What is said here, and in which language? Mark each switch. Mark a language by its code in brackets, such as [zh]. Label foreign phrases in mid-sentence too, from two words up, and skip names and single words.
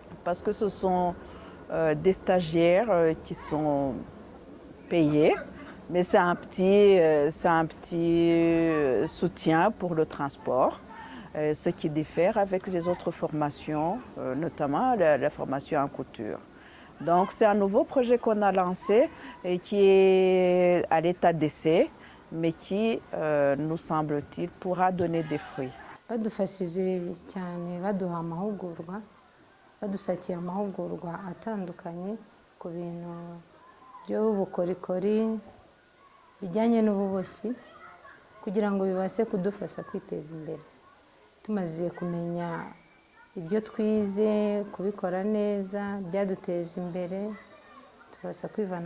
[fr] parce que ce sont des stagiaires qui sont payés, mais c'est un petit soutien pour le transport, ce qui diffère avec les autres formations, notamment la formation en couture. Donc c'est un nouveau projet qu'on a lancé et qui est à l'état d'essai, mais qui, nous semble-t-il, pourra donner des fruits. [rw] badufashije cyane baduha amahugurwa badusakiye amahugurwa atandukanye ku bintu by'ubukorikori bijyanye n'ububoshyi kugira ngo bibashe kudufasha kwiteza imbere tumaze kumenya ibyo twize kubikora neza byaduteje imbere tubasha kwivana